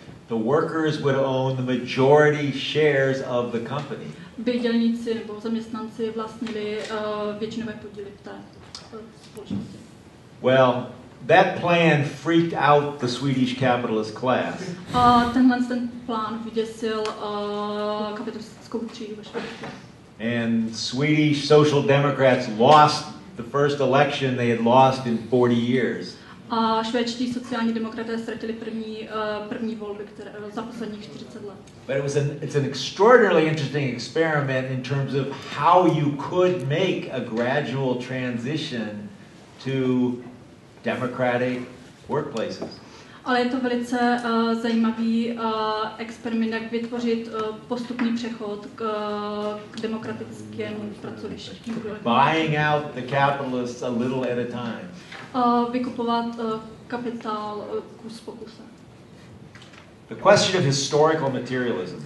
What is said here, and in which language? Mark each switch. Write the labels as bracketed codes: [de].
[en] the workers would own the majority shares of the company. [cs] By dělníci nebo zaměstnanci vlastnili většinové podíly v té společnosti. [en] Well, that plan freaked out the Swedish capitalist class. [cs] Ten plán vyděsil kapitalistickou třídu ve Švédsku. [en] And Swedish Social Democrats lost the first election they had lost in 40 years. [cs] A švédští sociální demokraté ztratili první volby za posledních 40 let. [en] But it's an extraordinarily interesting experiment in terms of how you could make a gradual transition to democratic workplaces. [cs] Ale je to velice zajímavý experiment, jak vytvořit postupný přechod k demokratickému pracovišti. [en] Buying out the capitalists a little at a time. [cs] Vykupovat kapitál kus po kuse. [en] The question of historical materialism.